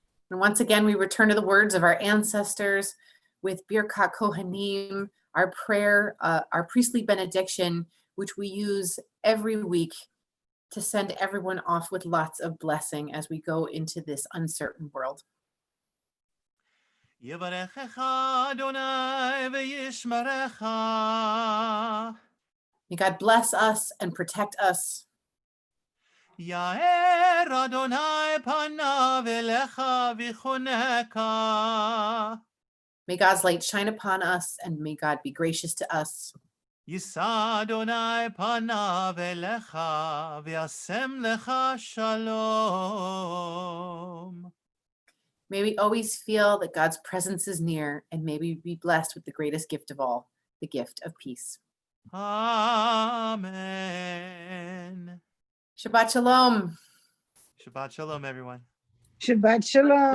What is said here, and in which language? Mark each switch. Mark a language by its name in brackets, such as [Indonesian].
[English] And once again, we return to the words of our ancestors with Birkat Kohanim, our prayer, our priestly benediction, which we use every week to send everyone off with lots of blessing as we go into this uncertain world. [Hebrew] יברכך אדוני וישמרך. [English] May God bless us and protect us. [Hebrew] יאר אדוני פניו אליך ויחונך. [English] May God's light shine upon us and may God be gracious to us. [Hebrew] יישא אדוני פניו אליך וישם לך שלום. [English] May we always feel that God's presence is near, and may we be blessed with the greatest gift of all, the gift of peace. Amen. Shabbat Shalom. Shabbat Shalom, everyone. Shabbat shalom.